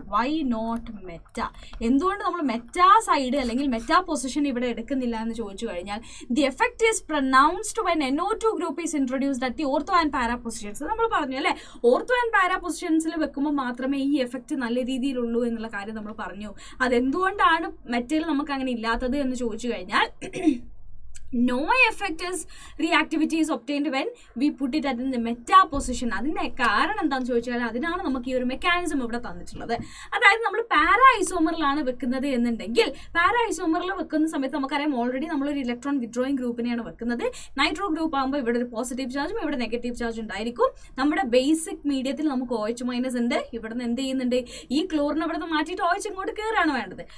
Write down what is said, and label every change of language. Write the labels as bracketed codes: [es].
[en] Why not meta? [ml] എന്തുകൊണ്ട് നമ്മൾ meta side അല്ലെങ്കിൽ മെറ്റാ പൊസിഷൻ ഇവിടെ എടുക്കുന്നില്ല എന്ന് ചോദിച്ചു കഴിഞ്ഞാൽ, [en] The effect is pronounced when NO2 group is introduced at the ortho and para positions. [ml] നമ്മൾ പറഞ്ഞു അല്ലേ, ഓർത്തോ ആൻഡ് പാരാ പൊസിഷൻസിൽ വെക്കുമ്പോൾ മാത്രമേ ഈ എഫക്റ്റ് നല്ല രീതിയിലുള്ളൂ എന്നുള്ള കാര്യം നമ്മൾ പറഞ്ഞു. അതെന്തുകൊണ്ടാണ് മെറ്റയിൽ നമുക്ക് അങ്ങനെ ഇല്ലാത്തത് എന്ന് ചോദിച്ചു കഴിഞ്ഞാൽ, [en] no effect is reactivity is obtained when we put it at the meta position. [ml] അതിന്റെ കാരണം എന്താണെന്ന് ചോദിച്ചാൽ, അതിനാണ് നമുക്ക് ഈ ഒരു മെക്കാനിസം ഇവിടെ തന്നിട്ടുള്ളത്. അതായത് നമ്മൾ പാരാ ഐസോമറിലാണ് വെക്കുന്നത് എന്നുണ്ടെങ്കിൽ, പാരാ ഐസോമറിൽ വെക്കുന്ന സമയത്ത് നമുക്കറിയാം ഓൾറെഡി നമ്മളൊരു ഇലക്ട്രോൺ വിത്ഡ്രോയിങ് ഗ്രൂപ്പിനെയാണ് വെക്കുന്നത്. നൈട്രോ ഗ്രൂപ്പ് ആകുമ്പോൾ ഇവിടെ ഒരു പോസിറ്റീവ് ചാർജും ഇവിടെ നെഗറ്റീവ് ചാർജ് ഉണ്ടായിരിക്കും. നമ്മുടെ ബേസിക് മീഡിയത്തിൽ നമുക്ക് OH- ഉണ്ട്. ഇവിടുന്ന് എന്ത് ചെയ്യുന്നുണ്ട്, ഈ ക്ലോറിനെ ഇവിടുന്ന് മാറ്റിയിട്ട് OH ഇങ്ങോട്ട് കയറാണ് വേണ്ടത്.